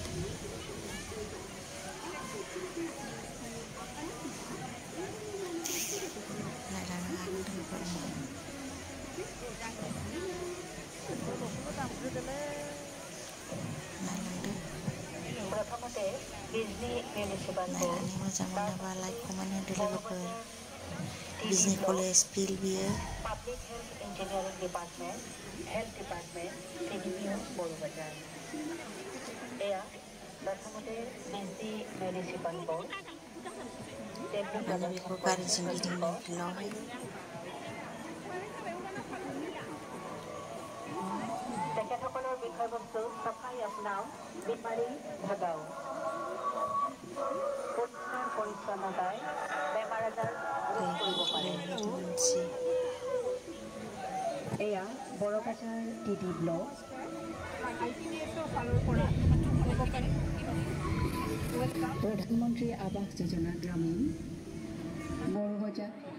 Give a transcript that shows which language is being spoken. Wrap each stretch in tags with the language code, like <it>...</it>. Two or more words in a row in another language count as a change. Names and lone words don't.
<brx>नायलांनो हागोन लोगोफोरनो नायलांदो नायनानै मोजां मोनोबा</brx> <en>like comment</en> <brx>होदो लोगोफोर बिजनी</brx> <en>college field</en> <brx>बियो</brx> <en>Public Health Engineering Department, Health Department, CDPO, Borobajar.</en> <brx>Eya, प्रथमते बिजनी</brx> <en>Municipal Board.</en> <brx>माने बेखौ गारिजों गिदिंनाय फिल्डआवहाय</brx> <as>তেখেতসকলৰ বিষয়বস্তু</as> <hi>सफाई अपनाओ बीमारी भगाओ</hi> <as>পৰিষ্কাৰ পৰিচ্ছন্নতাই বেমাৰ আজাৰ ৰোধ কৰিব পাৰে এয়া বড়বাজাৰ টিডি ব্লক প্ৰধানমন্ত্ৰী আৱাস যোজনা গ্ৰামীণ বড়বাজাৰ</as>